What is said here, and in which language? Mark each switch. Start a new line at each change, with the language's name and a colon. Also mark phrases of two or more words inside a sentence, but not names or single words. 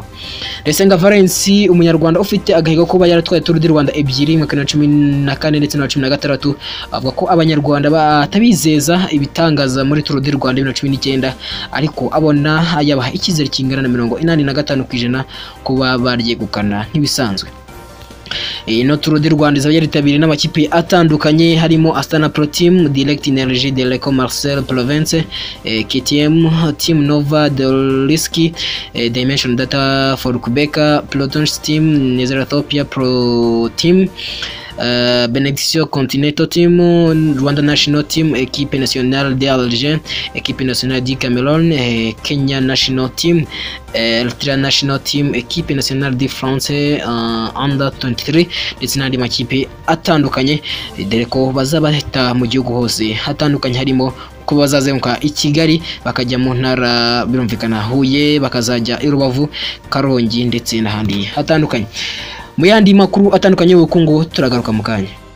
Kinyarwanda: Ndayisenga Valence umunyarwanda ufite agahigo kuba yaratwaye Tour du Rwanda ebyiri mu 2014 ndetse na 2016, avuga ko abanyarwanda batabizeza ibitangaza muri Tour du Rwanda 2019, ariko abona yabaha icyizere kingana na 85% kuba baryegukana nk'ibisanzwe. Ino Tour du Rwanda izaba yaritabiriwe n'amakipe atandukanye harimo Astana Pro Team, Direct Energie de l'Eco Marcel Provence, KTM, Team Nova de Risky, Dimension Data for Quebec, Proton Team, Nezeratopia Pro Team, Benediction Continental Team, Rwanda National Team, Équipe Nationale d'Alger, Équipe Nationale du Cameroun, Kenya National Team, Ultra National Team, Équipe Nationale de France Under 23, ndetse n'andi makipe atandukanye, dore ko bazabahita mu gihugu hose hatandukanye harimo ko bazazenguka i Kigali bakajya mu ntara birumvikana Huye, bakazajya i Rubavu, Karongi ndetse n'ahandi hatandukanye. Mu yandi makuru atandukanye y'ubukungu turagaruka mu kanya.